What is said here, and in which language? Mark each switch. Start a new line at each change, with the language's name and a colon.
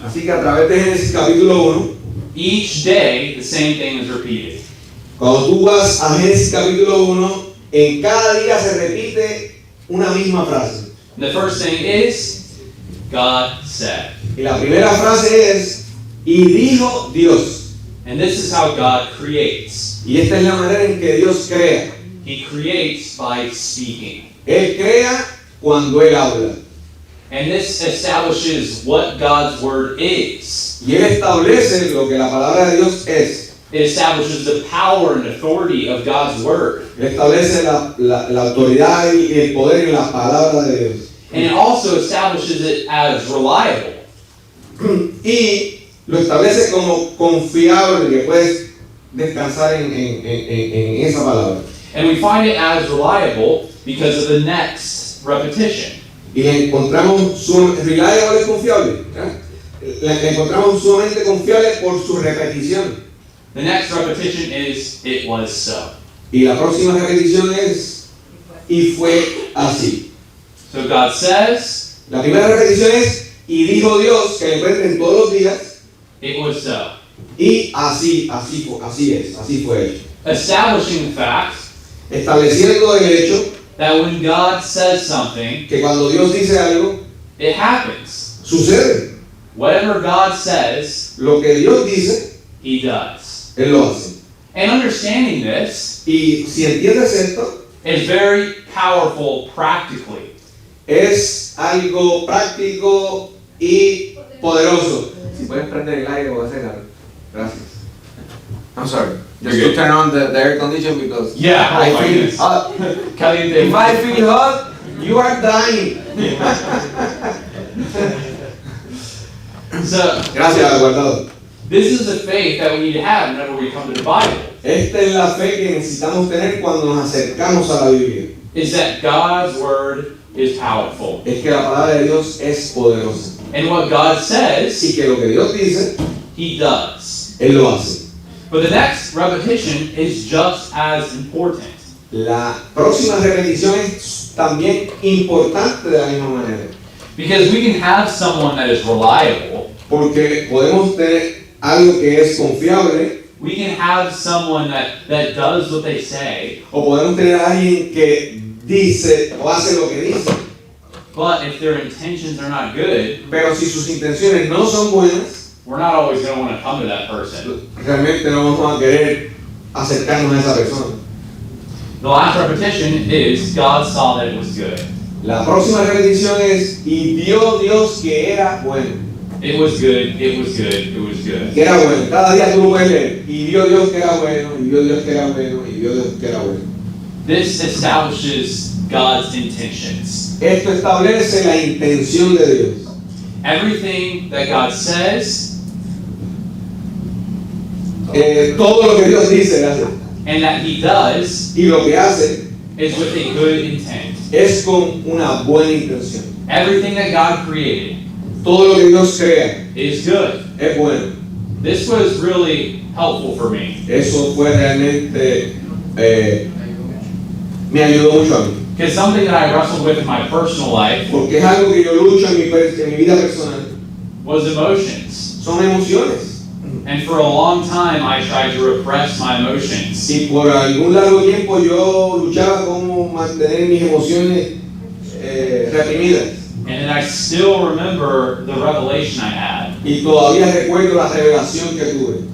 Spanish: Así que a través de Génesis capítulo 1,
English: each day the same thing is repeated.
Spanish: cuando tú vas a Génesis capítulo 1, en cada día se repite una misma frase.
English: And the first thing is, God said.
Spanish: Y la primera frase es, y dijo Dios.
English: And this is how God creates.
Spanish: Y esta es la manera en que Dios crea.
English: He creates by speaking.
Spanish: Él crea cuando Él habla.
English: And this establishes what God's word is.
Spanish: Y Él establece lo que la palabra de Dios es.
English: It establishes the power and authority of God's word.
Spanish: Él establece la autoridad y el poder en la palabra de Dios.
English: And it also establishes it as reliable.
Spanish: Y lo establece como confiable, que puedes descansar en esa palabra.
English: And we find it as reliable because of the next repetition.
Spanish: Y la encontramos reliable, confiable. La encontramos sumamente confiable por su repetición.
English: The next repetition is, it was so.
Spanish: Y la próxima repetición es, y fue así.
English: So God says,
Spanish: La primera repetición es, y dijo Dios, que encuentren todos los días,
English: it was so.
Spanish: y así fue hecho.
English: Establishing the fact
Spanish: Estableciendo el hecho
English: that when God says something,
Spanish: que cuando Dios dice algo,
English: it happens.
Spanish: sucede.
English: Whatever God says,
Spanish: Lo que Dios dice,
English: He does.
Spanish: Él lo hace.
English: And understanding this
Spanish: Y si entiendes esto,
English: is very powerful practically.
Spanish: es algo práctico y poderoso. Si puedes prender el aire, voy a hacer algo.
English: Gracias. I'm sorry. Just You're good. turn on the air condition because Yeah, I oh my feel goodness. hot.
Spanish: Caliente.
English: If I feel hot, you are dying. So,
Spanish: Gracias, guardado.
English: this is the faith that we need to have whenever we come to the Bible.
Spanish: Esta es la fe que necesitamos tener cuando nos acercamos a la Biblia.
English: Is that God's word is powerful.
Spanish: Es que la palabra de Dios es poderosa.
English: And what God says,
Spanish: Y que lo que Dios dice,
English: He does.
Spanish: Él lo hace.
English: But the next repetition is just as important.
Spanish: La próxima repetición es también importante de la misma manera.
English: Because we can have someone that is reliable.
Spanish: Porque podemos tener algo que es confiable,
English: We can have someone that does what they say.
Spanish: o podemos tener a alguien que dice o hace lo que dice.
English: But if their intentions are not good,
Spanish: Pero si sus intenciones no son buenas,
English: we're not always going to want to come to that person.
Spanish: realmente no vamos a querer acercarnos a esa persona.
English: The last repetition is God saw that it was good.
Spanish: La próxima repetición es, y vio Dios que era bueno.
English: It was good, it was good, it was good.
Spanish: Que era bueno. Cada día tú lo puedes leer. Y vio Dios que era bueno, y vio Dios que era bueno, y vio Dios que era bueno.
English: This establishes God's intentions.
Spanish: Esto establece la intención de Dios.
English: Everything that God says
Spanish: Todo lo que Dios dice, hace.
English: and that He does
Spanish: Y lo que hace
English: is with a good intent.
Spanish: es con una buena intención.
English: Everything that God created
Spanish: Todo lo que Dios crea
English: is good.
Spanish: es bueno.
English: This was really helpful for me
Spanish: Eso fue realmente, me ayudó mucho a mí.
English: because something that I wrestled with in my personal life
Spanish: Porque es algo que yo lucho en mi vida personal.
English: was emotions.
Spanish: Son emociones.
English: And for a long time, I tried to repress my emotions.
Spanish: Y por algún largo tiempo yo luchaba con mantener mis emociones reprimidas.
English: And then I still remember the revelation I had.
Spanish: Y todavía recuerdo la revelación que tuve.